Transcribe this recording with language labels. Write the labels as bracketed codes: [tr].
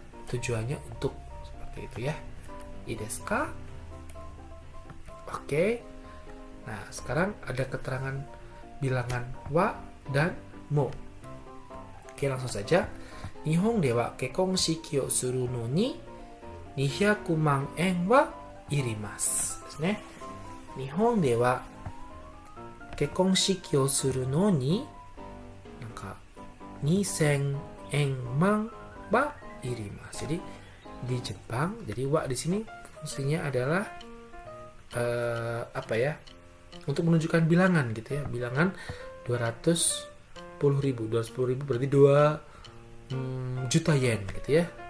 [id] Tujuannya untuk, seperti itu ya. [ja] Ii desu ka? [id] Oke. Nah, sekarang ada keterangan bilangan wa dan mo. Oke, langsung saja. [ja] Nihon de wa kekkon shiki o suru no ni 200万円はいりますですね。日本では結婚式をするのになんか2000万はいります。 [id] Jadi di Jepang, jadi wa di sini fungsinya adalah apa ya? Untuk menunjukkan bilangan gitu ya. Bilangan 210.000 berarti 2 juta yen gitu ya.